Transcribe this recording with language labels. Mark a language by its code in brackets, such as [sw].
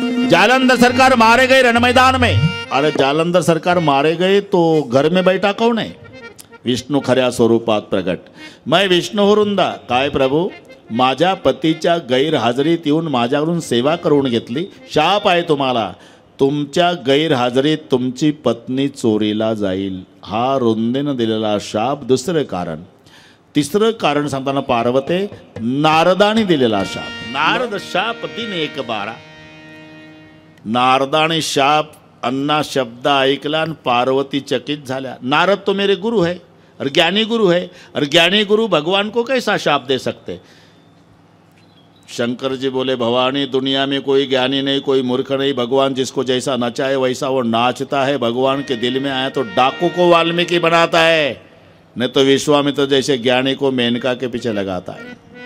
[hi] जालंधर सरकार मारे गए रण मैदान में. अरे जालंधर सरकार मारे गए तो घर में बैठा कौन है? [mr] विष्णू खऱ्या स्वरूपात प्रगट. मैं विष्णू रुंदा. काय प्रभू? माझ्या पतीच्या गैरहजेरीत येऊन माझ्याकडून सेवा करून घेतली. शाप आहे तुम्हाला. तुमच्या गैरहजेरीत तुमची पत्नी चोरीला जाईल. हा रुंदेनं दिलेला शाप. दुसरं कारण. तिसरं कारण सांगताना पार्वते नारदाने दिलेला शाप. नारद शाप 3:1:12. नारदाने शाप अन्ना शब्द ऐकला आणि पार्वती चकित झाल्या. [hi] नारद तो मेरे गुरु है और ज्ञानी गुरु है, और ज्ञानी गुरु भगवान को कैसा शाप दे सकते? शंकर जी बोले, भवानी दुनिया में कोई ज्ञानी नहीं, कोई मूर्ख नहीं. भगवान जिसको जैसा नचाए वैसा वो नाचता है. भगवान के दिल में आया तो डाकू को वाल्मीकि बनाता है, नहीं तो विश्वामित्र जैसे ज्ञानी को मेनका के पीछे लगाता है.